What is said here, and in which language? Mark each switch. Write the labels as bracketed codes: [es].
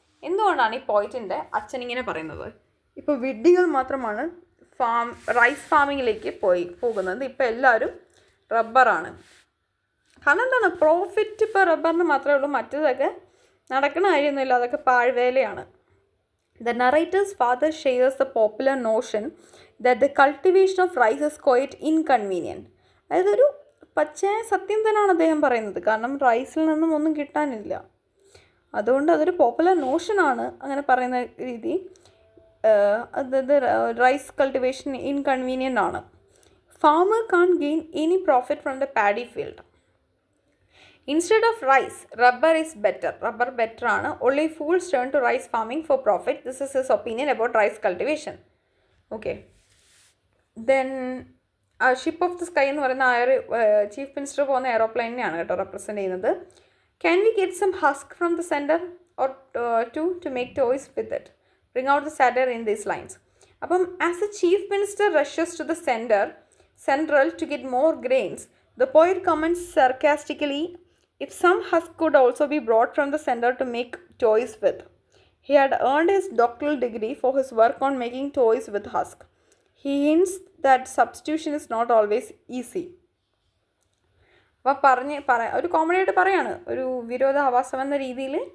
[ml] എന്തുകൊണ്ടാണ് ഈ പോയിറ്റിൻ്റെ അച്ഛൻ ഇങ്ങനെ പറയുന്നത്? ഇപ്പോൾ വിഡ്ഢികൾ മാത്രമാണ് റൈസ് ഫാമിങ്ങിലേക്ക് പോകുന്നത്. ഇപ്പോൾ എല്ലാവരും റബ്ബറാണ്. കാരണം എന്താണ്, പ്രോഫിറ്റ് ഇപ്പോൾ റബ്ബറിന് മാത്രമേ ഉള്ളൂ, മറ്റേതൊക്കെ നടക്കുന്ന കാര്യമൊന്നുമില്ല, അതൊക്കെ പാഴ്വേലയാണ്. [en] The narrator's father shares the popular notion that the cultivation of rice is quite inconvenient. [ml] അതായത് ഒരു പച്ചയായ സത്യം തന്നെയാണ് അദ്ദേഹം പറയുന്നത്. കാരണം റൈസിൽ നിന്നും ഒന്നും കിട്ടാനില്ല, അതുകൊണ്ട് അതൊരു പോപ്പുലർ നോഷനാണ് അങ്ങനെ പറയുന്ന രീതി. [en] അതായത് rice cultivation inconvenient ആണ്. Farmer can't gain any profit from the paddy field. Instead of rice rubber is better. Rubber better ആണ്. Only fools turn to rice farming for profit. This is his opinion about rice cultivation. Okay, then ship of the sky [ml] എന്ന് പറയുന്ന ആ ഒരു chief minister പോകുന്ന എയറോപ്ലെയിനെയാണ് കേട്ടോ represent ചെയ്യുന്നത്. [en] Can we get some husk from the centre or to make toys with it? Bring out the satire in these lines. അപ്പം as a chief minister rushes to the central to get more grains, the poet comments sarcastically, if some husk could also be brought from the center to make toys with. He had earned his doctoral degree for his work on making toys with husk. He hints that substitution is not always easy. [ml] അപ്പോൾ ഒരു comedy ആയിട്ട് പറയാണ്, ഒരു വിരോധാഭാസം എന്ന രീതിയിൽ